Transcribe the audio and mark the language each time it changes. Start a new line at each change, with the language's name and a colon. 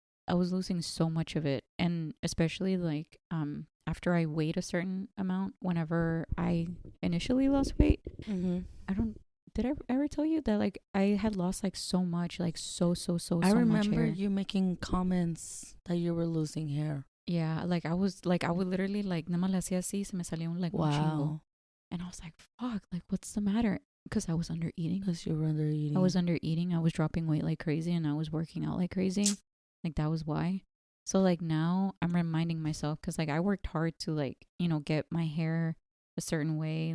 English: I was losing so much of it, and especially like after I weighed a certain amount, whenever I initially lost weight, did I ever tell you that like I had lost like so much, like so much hair? I remember you making comments that you were losing hair. Yeah, like I would literally like,
Spanish: nada más le hacía así, se me salía un chingo.
English: And I was like, fuck, like, what's the matter? Because I was under eating. Because you were under eating. I was under eating. I was dropping weight like crazy, and I was working out like crazy. Like, that was why. So like now I'm reminding myself, because like I worked hard to like, you know, get my hair a certain way.